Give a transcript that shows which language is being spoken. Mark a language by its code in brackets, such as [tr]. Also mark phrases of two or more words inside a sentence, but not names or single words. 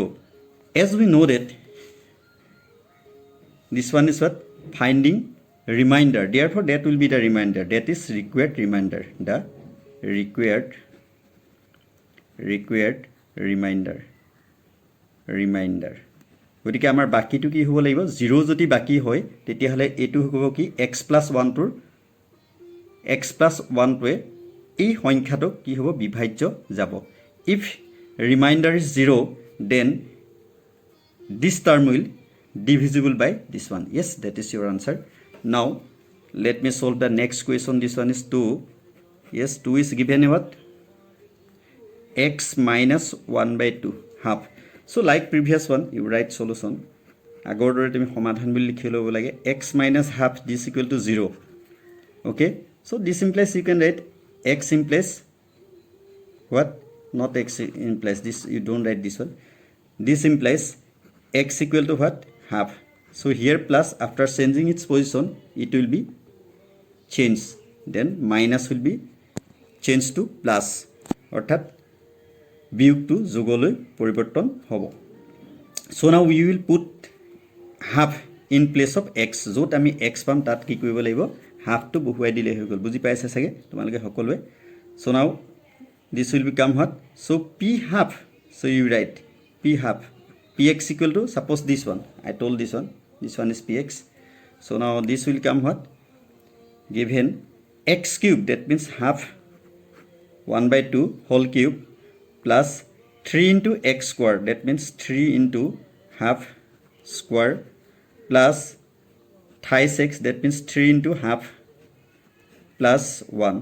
[en] As we know that this one is what, finding remainder, therefore that will be the remainder, that is required remainder, the required remainder. [as] গতিকে আমাৰ বাকিটো কি হ'ব লাগিব, 0 যদি বাকি হয় তেতিয়াহ'লে এইটো হ'ব কি, [en] x plus 1 [as] টোৰ [en] x plus 1 [as] টোৱে এই সংখ্যাটো কি হ'ব, বিভাজ্য যাব. [en] If remainder is 0, then this term will divisible by this one. Yes, that is your answer. Now let me solve the next question. This one is 2. Yes, 2 is given what, x minus 1 by 2 half. So like previous one, you write solution. [as] আগৰ দৰে তুমি সমাধান বুলি লিখি ল'ব লাগে, [en] x minus half this equal to 0. Okay, so this implies you can write x implies what, not x implies this, you don't write this one. This implies x equal to what, half. So here plus, after changing its position it will be changed, then minus will be changed to plus, [as] অর্থাৎ বিয়োগটো যোগলৈ পৰিৱৰ্তন হ'ব. [en] So now we will put half in place of x, [as] য'ত আমি x পাম তাত কি কৰিব লাগিব, হাফটো বহুৱাই দিলে হৈ গ'ল. বুজি পাইছে চাগে তোমালোকে সকলোৱে. [en] So now this will become what, so p half, so you write p half, px equal to, suppose this one, I told this one is px. So now this will come what, given x cube, that means half 1 by 2 whole cube plus 3 into x square, that means 3 into half square plus thrice x, that means 3 into half plus 1.